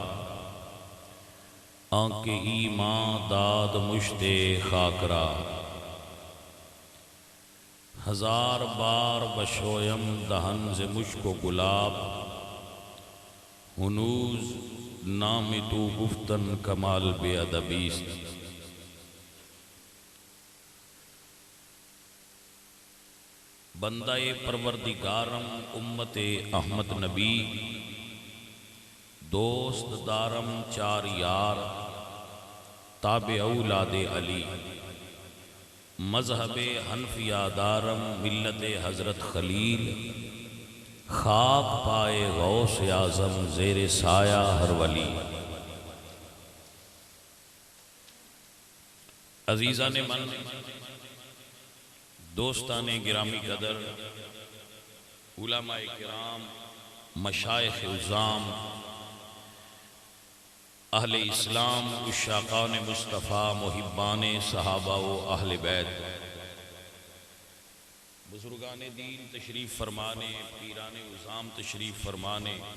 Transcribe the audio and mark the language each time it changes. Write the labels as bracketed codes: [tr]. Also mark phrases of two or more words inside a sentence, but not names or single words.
[fa] آنکھ ایمان داد مشت خاک را ہزار بار بشویم دہن ز مشک و گلاب ہنوز نام تو گفتن کمال بے ادبیست بندہ پروردگارم امت احمد نبی دوست دارم چار یار تابع اولاد علی مذہب حنفیہ دارم ملت حضرت خلیل خاک پائے غوث اعظم زیر سایہ ہر ولی [ur] عزیزان من دوستان گرامی قدر علماء کرام مشائخ عظام اہل اسلام عشاقان مصطفیٰ محبان صحابہ و اہل بیت بزرگان دین تشریف فرمانے پیران عظام تشریف فرمانے